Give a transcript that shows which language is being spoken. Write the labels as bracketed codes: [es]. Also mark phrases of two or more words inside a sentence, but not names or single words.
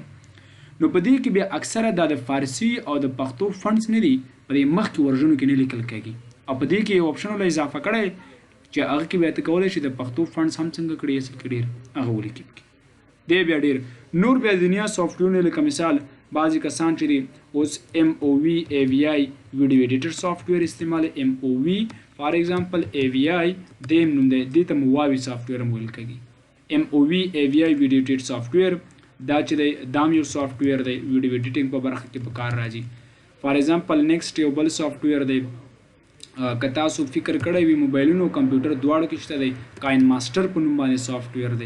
[ps] نو په دې کې بیا اکثره د فارسی او د پښتو فونټس نه دي په دې مخکې ورژنو کې نه لیکل کېږي او په دې کې یو اپشن ول اضافه کړی چې هغه کې بیا ته کولی شي د پښتو فونټس هم څنګه کړي اصل کې ډېر هغه ولیکي. دی بیا ډېر نور بیا دنیا سافټویرونه لکه مثال بعضې کسان چې دي اوس MOV AVI [en] video editor software [ps] استعمالوي. MOV [en] for example [ps] AVI د هم نوم دی، دې ته مواوي سافټویر هم ویل کېږي. MOV AVI [en] video edit software [ps] دا چې دی دا هم یو سافټویر دی [en] video editing [ps] په برخه کې په کار راځي. [en] for example next [ps] یو بل سافټویر دی که تاسو فکر کړی وي موبایلونو او کمپیوټر دواړو کې شته دی کاین ماسټر په نوم باندې سافټویر دی.